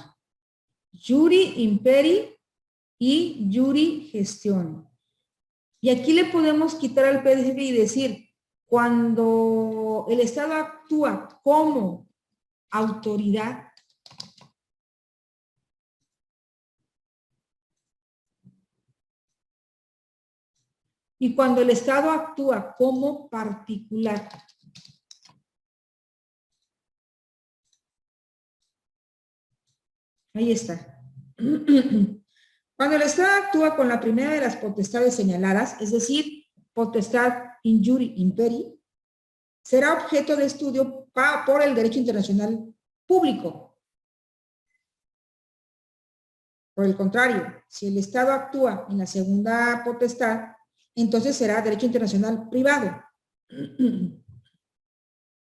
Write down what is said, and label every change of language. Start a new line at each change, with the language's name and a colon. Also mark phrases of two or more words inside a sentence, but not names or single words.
Latin: Iure imperi y iure gestione.
Spanish: Y aquí le podemos quitar al PDF y decir, cuando el Estado actúa como autoridad, y cuando el Estado actúa como particular. Ahí está. Cuando el Estado actúa con la primera de las potestades señaladas, es decir, potestad
Latin: in iure imperi,
Spanish: será objeto de estudio por el derecho internacional público. Por el contrario, si el Estado actúa en la segunda potestad, entonces será derecho internacional privado.